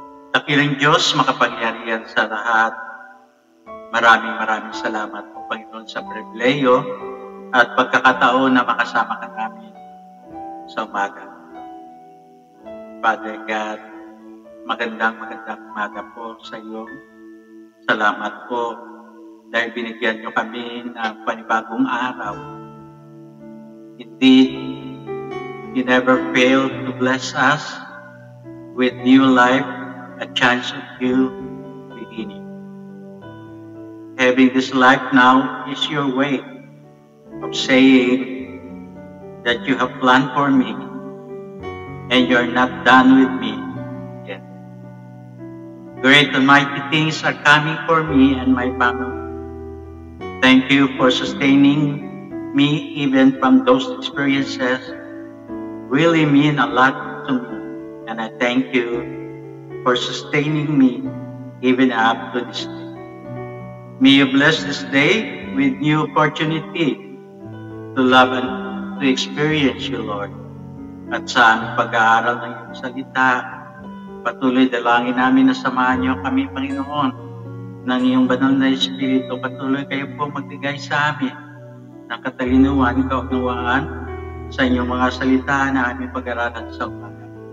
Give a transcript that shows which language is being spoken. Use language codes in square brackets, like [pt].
[tl] Dakilang Diyos, makapangyarihan sa lahat. Maraming salamat po, Panginoon, sa pribileyo at pagkakataon na makasama ka namin sa umaga. Father God, magandang umaga po sa iyo. Salamat po dahil binigyan niyo kami ng panibagong araw. [en] Indeed, you never fail to bless us with new life, a chance of new beginning. Having this life now is your way of saying that you have planned for me and you're not done with me yet. Great and mighty things are coming for me and my family. Thank you for sustaining me even from those experiences. Really mean a lot to me, and I thank you for sustaining me even up to this day. May you bless this day with new opportunity to love and to experience you, Lord. [tl] At sa aming pag-aaral ng iyong salita, patuloy dalangin namin na samahan niyo kami, Panginoon, ng iyong banal na Espiritu. Patuloy kayo po magbigay sa amin ng katalinuhan, kaunawaan sa inyong mga salita na aming pag-aralan sa umaga.